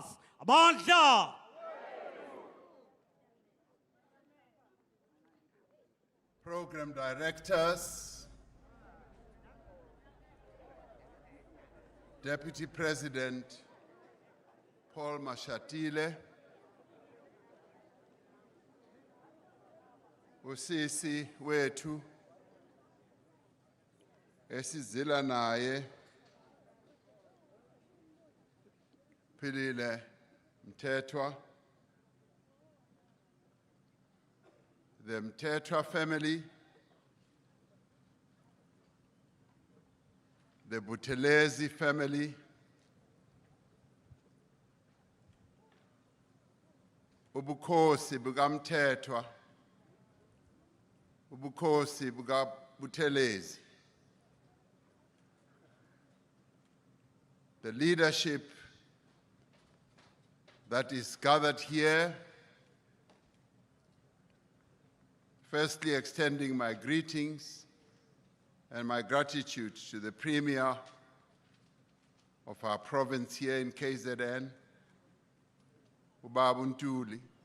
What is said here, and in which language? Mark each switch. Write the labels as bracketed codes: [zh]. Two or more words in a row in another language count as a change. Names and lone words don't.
[zu] Amandla! [en] Program directors, Deputy President Paul Mashatile, [zu] usisi wethu esizila naye Philile Mthethwa, [en] the Mthethwa family, the Buthelezi family, [zu] ubukhosi bukaMthethwa, ubukhosi bukaButhelezi, [en] the leadership that is gathered here, firstly extending my greetings and my gratitude to the Premier of our province here in KZN, Ubaba Ntuli,